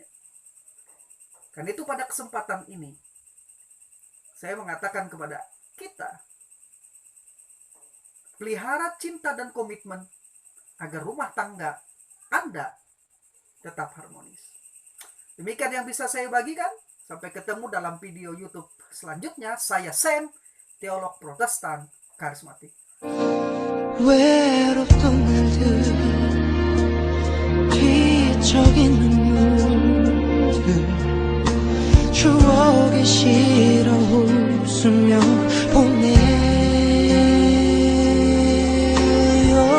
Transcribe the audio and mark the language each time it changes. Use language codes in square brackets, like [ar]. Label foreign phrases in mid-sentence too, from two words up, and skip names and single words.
[id] Karena itu pada kesempatan ini, saya mengatakan kepada kita, pelihara cinta dan komitmen agar rumah tangga Anda tetap harmonis. Demikian yang bisa saya bagikan. Sampai ketemu dalam video YouTube selanjutnya. Saya Sam, teolog Protestan karismatik. [ko] 외롭던 날들 뒤척인 눈물들 추억에 실어 웃으며 보내요.